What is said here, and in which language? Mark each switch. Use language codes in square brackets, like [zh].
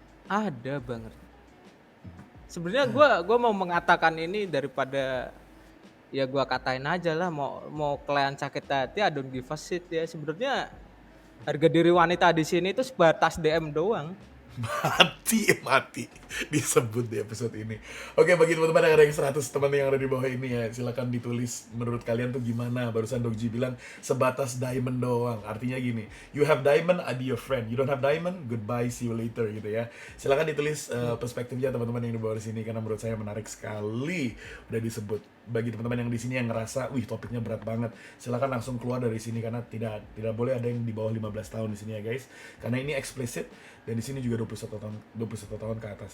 [id] ada banget. Sebenarnya gua mau mengatakan ini daripada ya gua katain aja lah, mau kalian sakit hati, [en] I don't give a shit [id] ya. Sebenarnya harga diri wanita di sini itu sebatas DM doang. Mati disebut di episode ini. Oke, bagi teman-teman yang ada yang 100 teman yang ada di bawah ini ya, silakan ditulis menurut kalian tuh gimana. Barusan Dogji bilang sebatas diamond doang. Artinya gini, [en] you have diamond, I'll be your friend. You don't have diamond, goodbye, see you later gitu ya. [id] Silakan ditulis perspektifnya teman-teman yang di bawah sini karena menurut saya menarik sekali udah disebut. Bagi teman-teman yang di sini yang ngerasa, wih topiknya berat banget, silakan langsung keluar dari sini karena tidak boleh ada yang di bawah 15 tahun di sini ya guys. Karena ini eksplisit dan di sini juga 21 tahun ke atas.